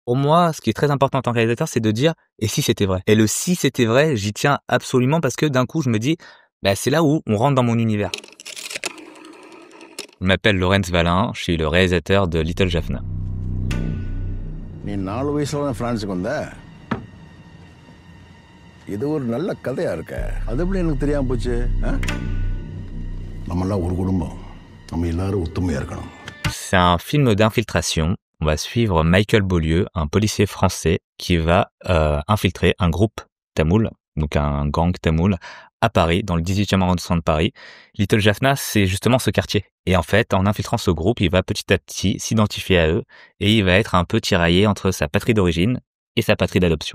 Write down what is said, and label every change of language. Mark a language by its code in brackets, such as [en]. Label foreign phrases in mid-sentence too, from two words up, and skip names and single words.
[fr] Pour moi, ce qui est très important en tant que réalisateur, c'est de dire: «Et si c'était vrai?» Et le «si c'était vrai», j'y tiens absolument parce que d'un coup, je me dis: «Bah, c'est là où on rentre dans mon univers». Je m'appelle Laurens Valin, je suis le réalisateur de Little Jaffna. [ta] நீ 4 வயசுல பிரான்ஸுக்கு வந்த இது ஒரு நல்ல கதையா இருக்க அது எப்படி எனக்கு தெரியாம போச்சு நம்மெல்லாம் ஒரு குடும்பம் நம்ம எல்லாரும் ஒத்துமையா இருக்கணும். [fr] C'est un film d'infiltration. On va suivre Michael Beaulieu, un policier français qui va infiltrer un groupe tamoul, donc un gang tamoul, à Paris, dans le 18e arrondissement de Paris. Little Jaffna, c'est justement ce quartier. Et en fait, en infiltrant ce groupe, il va petit à petit s'identifier à eux et il va être un peu tiraillé entre sa patrie d'origine et sa patrie d'adoption.